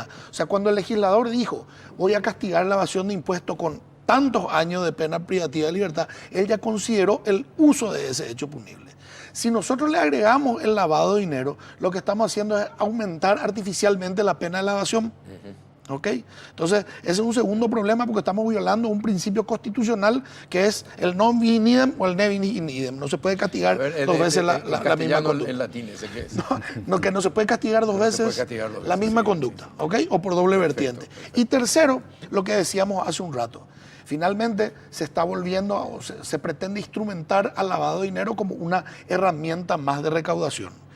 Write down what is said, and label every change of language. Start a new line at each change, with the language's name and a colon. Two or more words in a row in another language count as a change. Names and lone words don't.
Spanish: O sea, cuando el legislador dijo, voy a castigar la evasión de impuestos con tantos años de pena privativa de libertad, él ya consideró el uso de ese hecho punible. Si nosotros le agregamos el lavado de dinero, lo que estamos haciendo es aumentar artificialmente la pena de la evasión. ¿Ok? Entonces, ese es un segundo problema porque estamos violando un principio constitucional que es el
Latin: non bis in idem
Spanish: o el
Latin: ne bis in idem.
Spanish: No se puede castigar dos veces la misma conducta. En latín, ese que es. Que no se puede castigar dos veces la misma conducta, ¿ok? O por doble vertiente. Perfecto. Y tercero, lo que decíamos hace un rato. Finalmente se está volviendo, o se pretende instrumentar al lavado de dinero como una herramienta más de recaudación.